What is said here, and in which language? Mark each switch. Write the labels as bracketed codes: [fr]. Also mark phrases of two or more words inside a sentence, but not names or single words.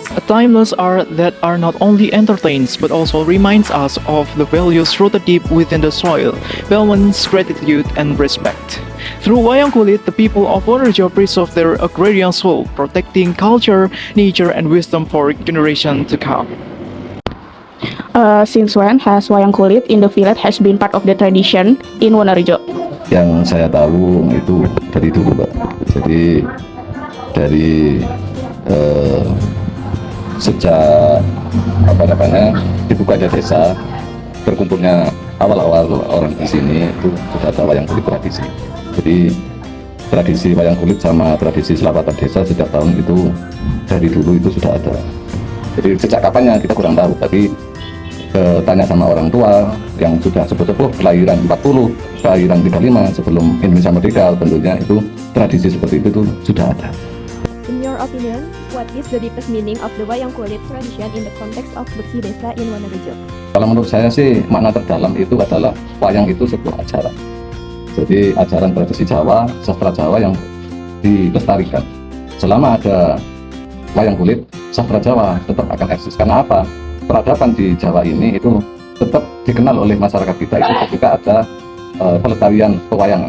[en] A timeless art that are not only entertains but also reminds us of the values rooted deep within the soil, balance, gratitude, and respect. Through Wayang Kulit, the people of Wonorejo preserve their agrarian soul, protecting culture, nature, and wisdom for generations to come. Since when has wayang kulit in the village has been part of the tradition in Wonorejo? [id] Yang saya tahu itu dari dulu, Pak. Jadi dari sejak dibukanya desa, berkumpulnya awal-awal orang di sini itu sudah ada wayang kulit tradisi. Jadi tradisi wayang kulit sama tradisi selamatan desa sejak tahun itu dari dulu itu sudah ada. Jadi sejak kapannya kita kurang tahu, tapi tanya sama orang tua yang sudah sepuh-sepuh kelahiran 40, kelahiran 35 sebelum Indonesia merdeka, tentunya itu tradisi seperti itu tuh sudah ada. [en] In your opinion, what is the deepest meaning of the wayang kulit tradition in the context of Bersih Desa in Wonorejo? [id] Kalau menurut saya sih makna terdalam itu adalah wayang itu sebuah ajaran. Jadi ajaran tradisi Jawa, sastra Jawa yang dilestarikan. Selama ada wayang kulit, sastra Jawa tetap akan eksis. Karena apa? Peradaban di Jawa ini itu tetap dikenal oleh masyarakat kita itu ketika ada pelestarian pewayangan.